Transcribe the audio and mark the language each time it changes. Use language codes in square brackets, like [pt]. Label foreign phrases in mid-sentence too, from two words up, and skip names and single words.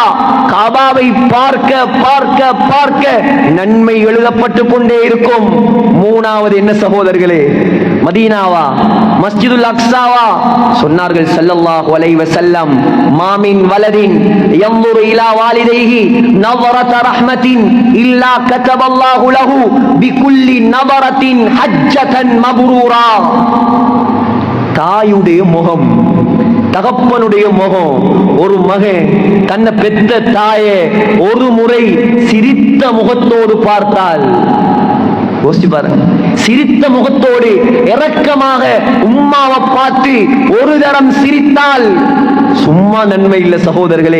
[ta] காபாவை பார்க்க பார்க்க பார்க்க நன்மை எழுதப்பட்டு கொண்டே இருக்கும். மூணாவது என்ன சகோதரர்களே? மதீனாவா, மஸ்ஜிதுல் அக்ஸாவா? [ar] சொன்னார்கள் صلى الله عليه وسلم ما من ولد ينظر إلى والديه நظرة رحمة إلا كتب الله له بكل نظرة حجة مبرورا. [ta] தாயுடைய முகம், தகப்பனுடைய முகம். ஒரு மகன் தன்னை பெற்ற தாயை ஒரு முறை சிரித்த முகத்தோடு பார்த்தால், யோசிச்சு பாருங்க, சிரித்த முகத்தோடு இரக்கமாக உம்மாவை பார்த்து ஒரு தரம் சிரித்தால் சும்மா நன்மை இல்ல சகோதரர்களே.